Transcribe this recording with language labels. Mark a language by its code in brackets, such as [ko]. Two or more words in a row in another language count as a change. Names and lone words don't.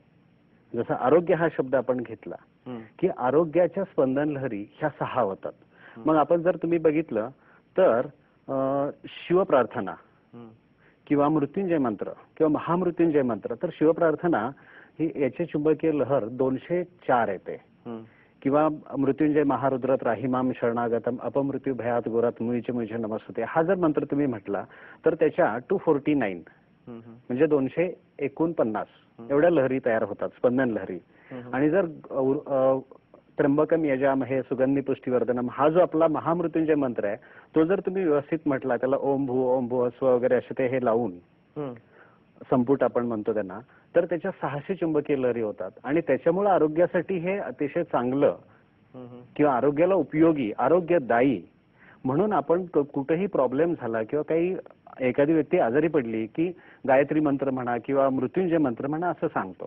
[mr] जसं आरोग्य हा शब्द आपण घेतला की आरोग्याच्या स्पंदन लहरी ह्या 6 होतात. मग आपण जर तुम्ही बघितलं तर शिवप्रार्थना किंवा मृत्युंजय मंत्र किंवा महामृत्युंजय मंत्र, तर शिवप्रार्थना ही याची चुंबकीय लहर 204 येते. [sa] किंवा मृत्युंजय महारुद्र त्राहिमाम शरणागतम अपमृत्यू भयात गोरात मुळीचे मुळीचे नमस्ते, [mr] हा जर मंत्र तुम्ही म्हटला तर त्याच्या 249 म्हणजे 249 एवढ्या लहरी तयार होतात, स्पंदन लहरी. आणि जर [sa] त्र्यंबकम यजामहे सुगंधी पुष्टिवर्धनम [mr] हा जो आपला महामृत्युंजय मंत्र आहे, तो जर तुम्ही व्यवस्थित म्हटला, त्याला [sa] ओम भू स्व [mr] वगैरे असे ते हे लावून संपुट आपण म्हणतो त्यांना, तर त्याच्या 600 चुंबकीय लहरी होतात. आणि त्याच्यामुळे आरोग्यासाठी हे अतिशय चांगलं किंवा आरोग्याला उपयोगी, आरोग्यदायी म्हणून आपण कुठेही प्रॉब्लेम झाला किंवा काही एखादी व्यक्ती आजारी पडली की गायत्री मंत्र म्हणा किंवा मृत्युंजय मंत्र म्हणा असं सांगतो.